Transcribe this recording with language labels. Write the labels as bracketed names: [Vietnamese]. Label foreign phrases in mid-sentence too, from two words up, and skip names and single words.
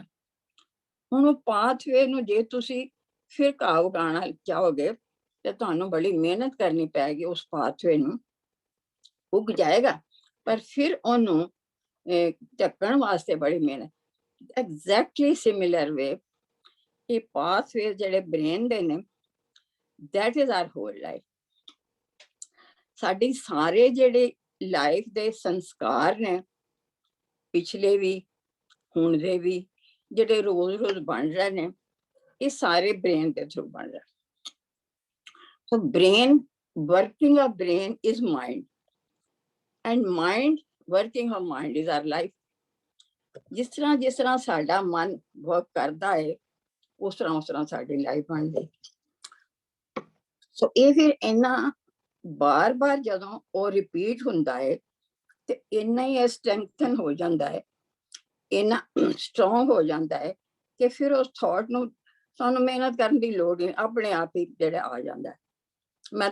[Punjabi] ਹੁਣ ਉਹ ਪਾਥਵੇ ਨੂੰ ਜੇ ਤੁਸੀਂ ਫਿਰ ਘਾਹ ਉਗਾਉਣਾ ਚਾਹੋਗੇ ਤੇ ਤੁਹਾਨੂੰ ਬੜੀ ਮਿਹਨਤ ਕਰਨੀ ਪੈਗੀ। ਉਸ ਪਾਥਵੇ ਨੂੰ ਉੱਗ ਜਾਏਗਾ ਪਰ ਫਿਰ ਉਹਨੂੰ ਢੱਕਣ ਵਾਸਤੇ ਬੜੀ ਮਿਹਨਤ। [English] exactly similar way [Punjabi] ਇਹ ਪਾਥਵੇ ਜਿਹੜੇ ਬ੍ਰੇਨ ਦੇ ਨੇ, [English] that is our whole life। [Punjabi] ਸਾਡੀ ਸਾਰੇ ਜਿਹੜੇ ਲਾਈਫ ਦੇ ਸੰਸਕਾਰ ਨੇ, ਪਿਛਲੇ ਵੀ ਹੁਣ ਦੇ ਵੀ, ਜਿਹੜੇ ਰੋਜ਼ ਬਣ ਰਹੇ ਨੇ, ਇਹ ਸਾਰੇ ਬ੍ਰੇਨ ਦੇ ਥਰੂ ਬਣ ਰਹੇ। [English] so brain, working of brain is mind and mind, working of mind is our life। [Punjabi] ਜਿਸ ਤਰ੍ਹਾਂ ਸਾਡਾ ਮਨ ਵਰਕ ਕਰਦਾ ਹੈ ਉਸ ਤਰ੍ਹਾਂ ਸਾਡੀ ਲਾਈਫ ਬਣਦੀ। ਸੋ ਇਹ ਫਿਰ ਇੰਨਾ ਬਾਰ-ਬਾਰ ਜਦੋਂ ਉਹ ਰਿਪੀਟ ਹੁੰਦਾ ਹੈ ਤੇ ਇੰਨਾ ਹੀ ਸਟਰੈਂਥਨ ਹੋ ਜਾਂਦਾ ਹੈ, ਇੰਨਾ ਸਟਰੋਂਗ ਹੋ ਜਾਂਦਾ ਹੈ ਕਿ ਫਿਰ ਉਸ ਥਾਟ ਨੂੰ ਸਾਨੂੰ ਮਿਹਨਤ ਕਰਨ ਦੀ ਲੋੜ ਨਹੀਂ, ਆਪਣੇ ਆਪ ਹੀ ਜਿਹੜਾ ਆ ਜਾਂਦਾ ਹੈ।